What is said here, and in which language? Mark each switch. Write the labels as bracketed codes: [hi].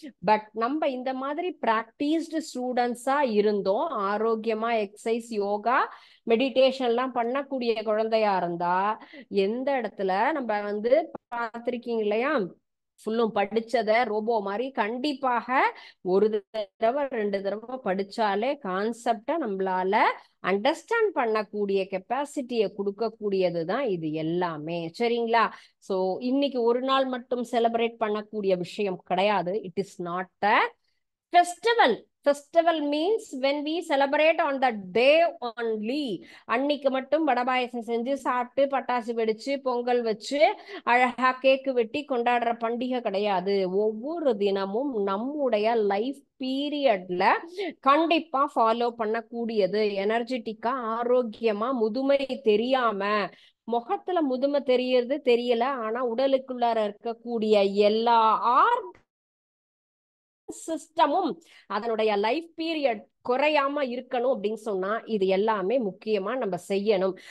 [ta] But நம்ம இந்த மாதிரி பிராக்டிஸ்டு ஸ்டூடெண்ட்ஸா இருந்தோம், ஆரோக்கியமா எக்ஸசைஸ் யோகா மெடிடேஷன் எல்லாம் பண்ணக்கூடிய குழந்தையா இருந்தா எந்த இடத்துல நம்ம வந்து பார்த்திருக்கீங்க இல்லையா, ஃபுல்லும் படிச்சத ரோபோ மாதிரி கண்டிப்பாக ஒரு தடவை 2 தடவை படிச்சாலே கான்செப்டை நம்மளால அண்டர்ஸ்டாண்ட் பண்ணக்கூடிய கெப்பாசிட்டியை கொடுக்கக்கூடியது தான் இது எல்லாமே. சரிங்களா? ஸோ இன்னைக்கு ஒரு நாள் மட்டும் செலிப்ரேட் பண்ணக்கூடிய விஷயம் கிடையாது. [en] It is not a festival. Festival means when we celebrate on the day only. [ta] அன்னைக்கு மட்டும் வடபாயசம் செஞ்சு சாப்பிட்டு பட்டாசு வெடிச்சு பொங்கல் வச்சு அழகா கேக்கு வெட்டி கொண்டாடுற பண்டிகை கிடையாது. ஒவ்வொரு தினமும் நம்முடைய லைஃப் பீரியட்ல கண்டிப்பா ஃபாலோ பண்ணக்கூடியது. எனர்ஜெட்டிக்கா ஆரோக்கியமா முதுமை தெரியாம, முகத்துல முதுமை தெரியறது தெரியல, ஆனா உடலுக்குள்ளார இருக்கக்கூடிய எல்லா சிஸ்டமும் அதனுடைய லைஃப் பீரியட் குறையாம இருக்கணும் அப்படின்னு சொன்னா இது எல்லாமே முக்கியமா நம்ம செய்யணும்.